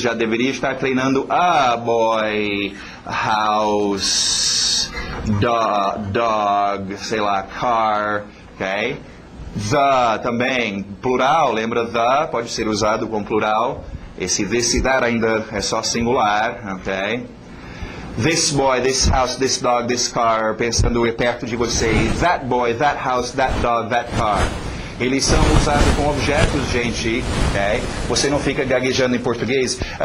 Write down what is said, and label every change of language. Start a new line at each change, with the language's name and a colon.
Portuguese: Já deveria estar treinando
English: a boy, house, dog,
Portuguese: sei lá, car. Ok? The também, plural, lembra the, pode ser usado com plural. Esse this e that ainda é só singular, ok?
English: This boy, this house, this dog, this car,
Portuguese: pensando perto de você.
English: That boy, that house, that dog, that car.
Portuguese: Eles são usados com objetos, gente, ok? Você não fica gaguejando em português.